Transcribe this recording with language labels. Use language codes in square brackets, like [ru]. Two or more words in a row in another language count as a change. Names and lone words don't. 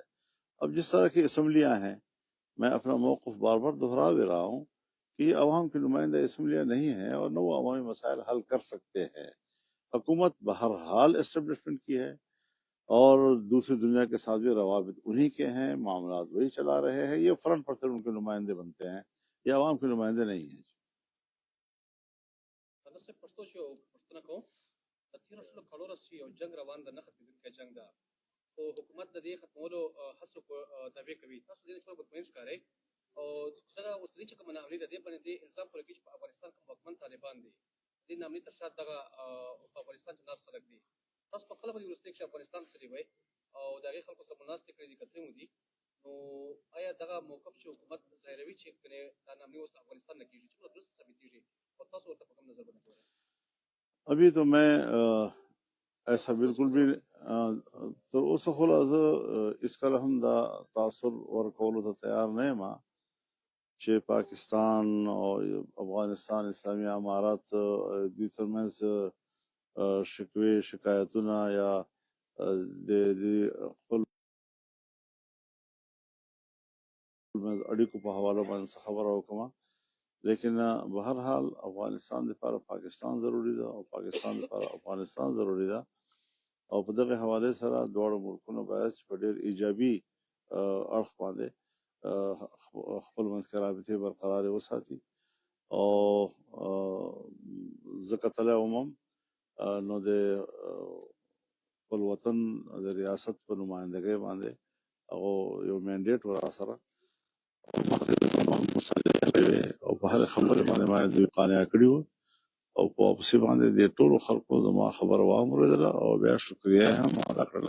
[ur] اب جس طرح کی اسمبلیاں ہیں، میں اپنا موقف بار بار دہرا بھی رہا ہوں کہ یہ عوام کی نمائندہ اسمبلیاں نہیں ہیں، اور نہ وہ عوامی مسائل حل کر سکتے ہیں۔ حکومت بہرحال اسٹیبلشمنٹ کی ہے، اور دوسری دنیا کے ساتھ بھی روابط انہی کے ہیں، معاملات وہی چلا رہے ہیں، یہ فرنٹ پر ان کے نمائندے بنتے ہیں، یہ عوام کے نمائندے نہیں ہیں۔ [ps] پښتو شو پښتنه کوم د تیرو شلو کالو راځي او جنگ روان ده، نه ختمېدونکی جنگ ده، او حکومت د دې ختمولو هڅو دعوې کوي. تاسو دې څومره مطمئن ښکارئ؟ او دغه اوسني چې کومه ناامني ده، دې باندې دې الزام پورې کوي چې په افغانستان کې واکمن طالبان دي، دې ناامني تر شا دغه په افغانستان کې ناست خلک دي. تاسو په خپله به دې وروستۍ کې افغانستان تللي وئ او د هغې خلکو سره مو ناستې کړې دي، کتلې مو دي، نو آیا دغه موقف چې حکومت ظاهروي چې دا ناامني اوس افغانستان نه کېږي، څومره درست ثابتېږي او تاسو ورته په کوم نظر باندې ګورئ؟ [ur] ابھی تو میں ایسا بالکل بھی تو اس خلاصہ اس کا ہم [ps] دا تاثر ورکولو ته تیار نه ما چې پاکستان او افغانستان اسلامی امارات دوی ترمنځ شکوې شکایتونه یا د خپل اړیکو په حواله باندې خبره وکړم، لیکن بہرحال افغانستان لپاره پاکستان ضروری ده او پاکستان لپاره افغانستان ضروری ده، او په دغه حواله سره دواړو ملکونو باید په ډېر ایجابي اړخ باندې خپل منځ کې رابطې برقرارې وساتي. او ځکه تللی وم نو د خپل وطن د ریاست په نمایندګۍ باندې هغه یو مینډیټ ور سره او په هر خبره باندې ما دوی قانع کړي وو، او په واپسې باندې د ټولو خلکو زما خبره واورېدله او بیا شکریه هم ادا کړله.